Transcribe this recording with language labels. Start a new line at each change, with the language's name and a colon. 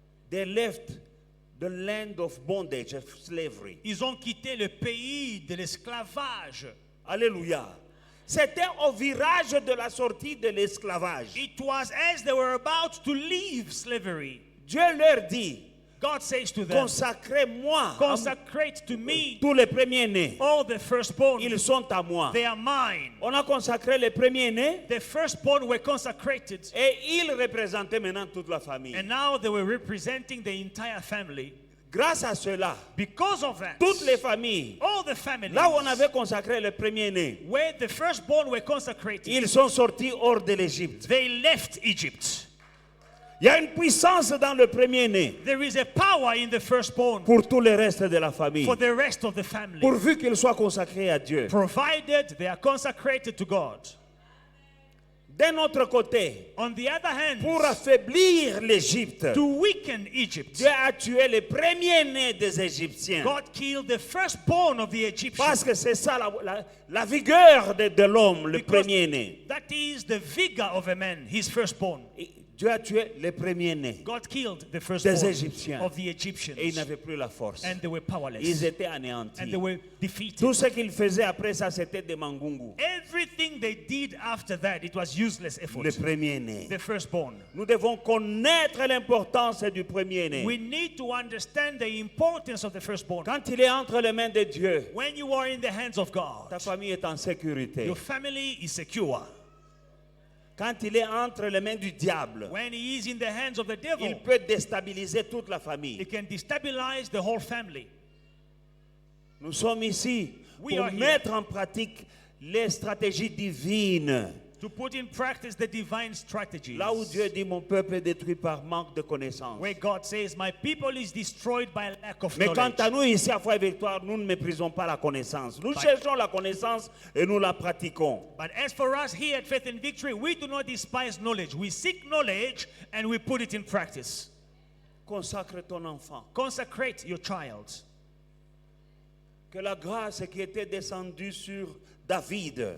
English: they left the land of bondage, of slavery.
French: ils ont quitté le pays de l'esclavage. Alléluia. C'était au virage de la sortie de l'esclavage.
English: It was as they were about to leave slavery.
French: Dieu leur dit,
English: God says to them,
French: consacrez-moi
English: consecrate to me
French: tous les premiers-nés.
English: all the firstborn.
French: Ils sont à moi.
English: They are mine.
French: On a consacré les premiers-nés
English: The firstborn were consecrated,
French: et ils représentaient maintenant toute la famille.
English: and now they were representing the entire family.
French: Grâce à cela,
English: Because of that,
French: toutes les familles,
English: all the families
French: là où on avait consacré les premiers-nés,
English: where the firstborn were consecrated,
French: ils sont sortis hors de l'Égypte.
English: they left Egypt.
French: Il y a une puissance dans le premier-né
English: There is a power in the firstborn
French: pour tout le reste de la famille,
English: for the rest of the family,
French: pourvu qu'ils soient consacrés à Dieu.
English: provided they are consecrated to God.
French: D'un autre côté,
English: On the other hand,
French: pour affaiblir l'Égypte,
English: to weaken Egypt,
French: Dieu a tué les premiers-nés des Égyptiens.
English: God killed the firstborn of the Egyptians.
French: Parce que c'est ça la vigueur de l'homme, le
English: Because
French: premier-né.
English: that is the vigor of a man, his firstborn.
French: Et Dieu a tué les premiers-nés
English: God killed the firstborn
French: des Égyptiens.
English: of the Egyptians,
French: Et ils n'avaient plus la force.
English: and they were powerless,
French: Ils étaient
English: and
French: anéantis.
English: they were defeated.
French: Tout ce qu'ils faisaient après ça, c'était des mangungu.
English: Everything they did after that, it was useless effort.
French: Le premier-né.
English: The firstborn.
French: Nous devons connaître l'importance du premier-né.
English: We need to understand the importance of the firstborn.
French: Quand il est entre les mains de Dieu,
English: When you are in the hands of God,
French: ta famille est en sécurité.
English: your family is secure.
French: Quand il est entre les mains du diable,
English: When he is in the hands of the devil,
French: il peut déstabiliser toute la famille.
English: it can destabilize the whole family.
French: Nous sommes ici
English: We
French: pour
English: are here.
French: mettre en pratique les stratégies divines.
English: To put in practice the divine strategies.
French: Là où Dieu dit mon peuple est détruit par manque de connaissance.
English: Where God says, my people is destroyed by lack of
French: Mais quant
English: knowledge.
French: à nous ici à Foi et Victoire, nous ne méprisons pas la connaissance. Nous cherchons la connaissance et nous la pratiquons.
English: But as for us here at Faith and Victory, we do not despise knowledge. We seek knowledge and we put it in practice.
French: Consacre ton enfant.
English: Consecrate your child.
French: Que la grâce qui était descendue sur David,